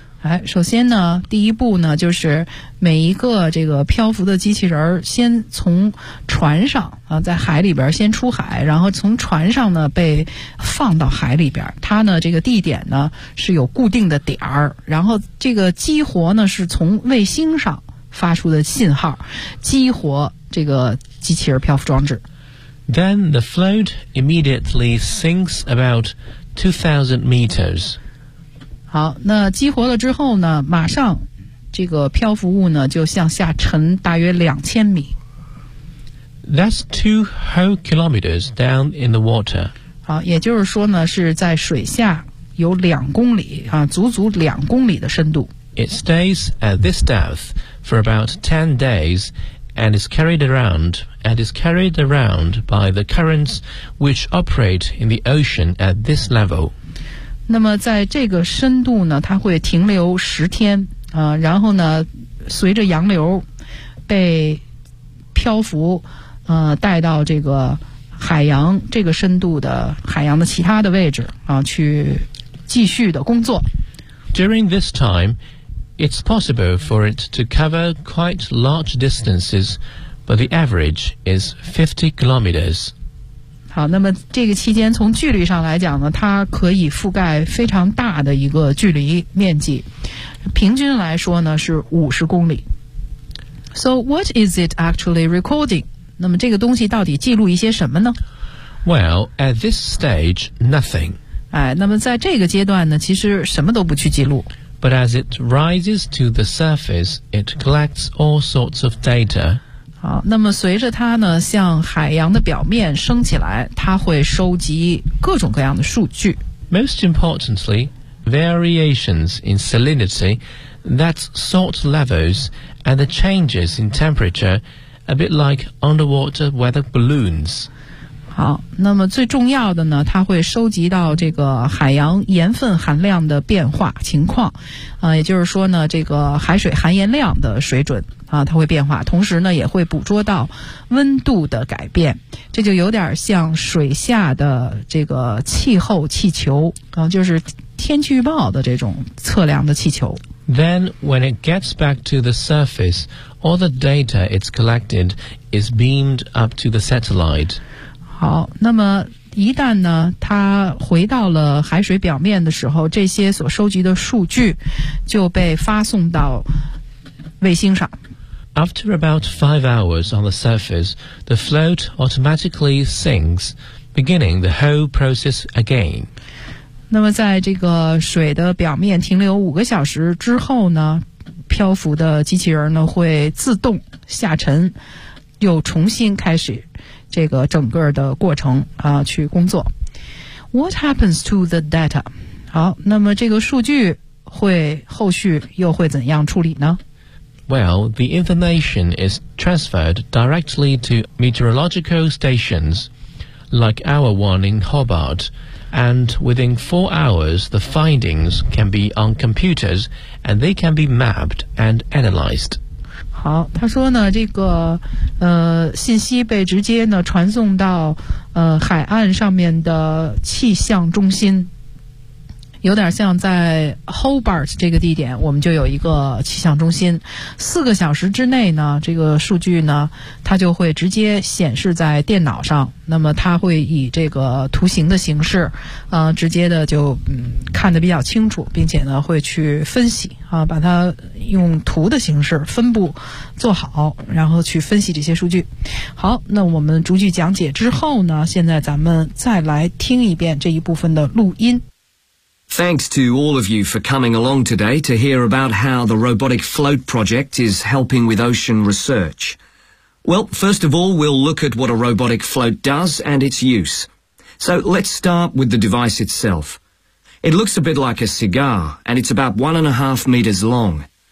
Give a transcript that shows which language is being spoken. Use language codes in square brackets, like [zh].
[zh] 哎，首先呢，第一步呢，就是每一个这个漂浮的机器人先从船上啊，在海里边先出海，然后从船上呢被放到海里边。它呢这个地点呢是有固定的点儿，然后这个激活呢是从卫星上发出的信号，激活这个机器人漂浮装置。 [en] Then the float immediately sinks about 2,000 meters. [zh] 好，那激活了之后呢，马上这个漂浮物呢就向下沉大约2000米。 [en] That's 2 whole kilometers down in the water. [zh] 好，也就是说呢，是在水下有2公里啊，足足2公里的深度。 [en] It stays at this depth for about 10 days and is carried around by the currents which operate in the ocean at this level. [zh] 那么在这个深度呢，它会停留10天啊，然后呢，随着洋流被漂浮，带到这个海洋这个深度的海洋的其他的位置啊，去继续的工作。 [en] During this time, it's possible for it to cover quite large distances, but the average is 50 kilometers. [zh] 好，那么这个期间从距离上来讲呢，它可以覆盖非常大的一个距离面积，平均来说呢是50公里。 [en] So what is it actually recording? [zh] 那么这个东西到底记录一些什么呢？ [en] Well, at this stage, nothing. [zh] 哎，那么在这个阶段呢，其实什么都不去记录。 [en] But as it rises to the surface, it collects all sorts of data. [zh] 好，那么随着它呢向海洋的表面升起来，它会收集各种各样的数据。 [en] Most importantly, variations in salinity, that's salt levels, and the changes in temperature, a bit like underwater weather balloons. [zh] 好，那么最重要的呢，它会收集到这个海洋盐分含量的变化情况，也就是说呢，这个海水含盐量的水准。啊，它会变化，同时呢也会捕捉到温度的改变，这就有点像水下的这个气候气球，就是天气预报的这种测量的气球。 [en] Then when it gets back to the surface, all the data it's collected is beamed up to the satellite. [zh] 好，那么一旦呢，它回到了海水表面的时候，这些所收集的数据就被发送到卫星上。 [en] After about 5 hours on the surface, the float automatically sinks, beginning the whole process again. [zh] 那么在这个水的表面停留5个小时之后呢，漂浮的机器人呢会自动下沉，又重新开始这个整个的过程啊去工作。 [en] What happens to the data? [zh] 好，那么这个数据会后续又会怎样处理呢？ [en] Well, the information is transferred directly to meteorological stations, like our one in Hobart, and within 4 hours, the findings can be on computers, and they can be mapped and analyzed. [zh] 好，他说呢，这个信息被直接呢传送到海岸上面的气象中心。有点像在 Hobart 这个地点，我们就有一个气象中心。 4个小时之内呢，这个数据呢，它就会直接显示在电脑上。那么它会以这个图形的形式，直接的就看得比较清楚，并且呢会去分析啊，把它用图的形式分布做好，然后去分析这些数据。好，那我们逐句讲解之后呢，现在咱们再来听一遍这一部分的录音。 [en] Thanks to all of you for coming along today to hear about how the Robotic Float Project is helping with ocean research. Well, first of all, we'll look at what a robotic float does and its use. So let's start with the device itself. It looks a bit like a cigar, and it's about 1.5 meters long.